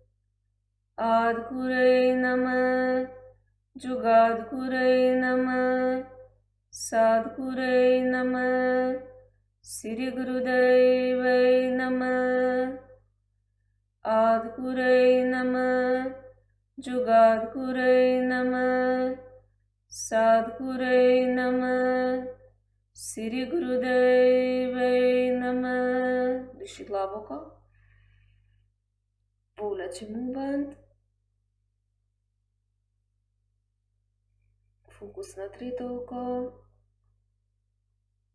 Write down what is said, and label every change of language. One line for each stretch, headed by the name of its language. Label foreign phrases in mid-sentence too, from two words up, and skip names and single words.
Sanskrit: आदिगुरवे नमः, जुगादगुरवे नमः, सद्गुरवे नमः, श्रीगुरुदेवाय नमः. आदिगुरवे नमः, जुगादगुरवे नमः, सद्गुरवे नमः, श्रीगुरुदेवाय नमः.
Macedonian: Дыши глубоко. Повлечем убанд. Фокус на трето око.